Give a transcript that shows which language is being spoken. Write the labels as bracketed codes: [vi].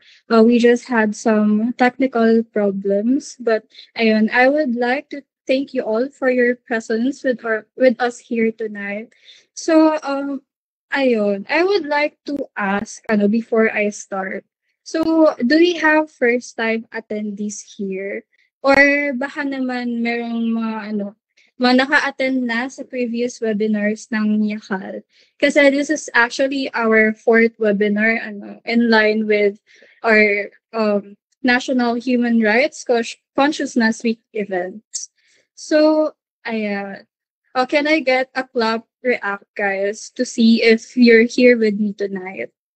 [en] We just had some technical problems, but ayun, I would like to thank you all for your presence with us here tonight. So, ayun, I would like to ask, before I start. So, do we have first time attendees here? [tl] Or baka naman merong mga naka-attend na sa [en] previous webinars [tl] ng Yakal? [en] Kasi this is actually our fourth webinar, in line with our National Human Rights Consciousness Week events. So, ayan. Can I get a clap react, guys, to see if you're here with me tonight?